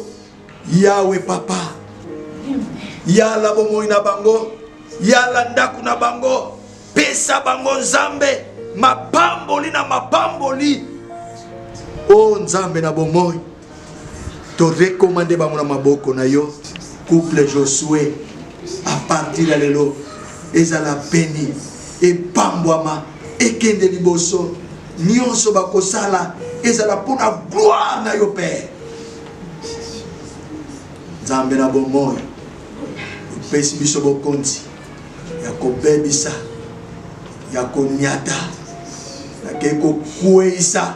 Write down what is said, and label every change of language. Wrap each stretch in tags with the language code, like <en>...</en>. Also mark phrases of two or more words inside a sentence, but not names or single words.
<ln>Yawe papa, yala bomoi na bango, yala ndaku na bango, pesa bango Nzambe, mapamboli na mapamboli. O Nzambe na bomoi, to rekomande bango na maboko na yo. Couple Josué,</ln> <pt>a partir de</pt> <ln>lelo, ezala peni, e pambwama, e kende liboso, nyonso bakosala, ezala pona gloire na yo Père. Nzambe na bomoi, upesi biso bokonzi, ya kobebisa, ya konyata, ya keko kueisa.</ln>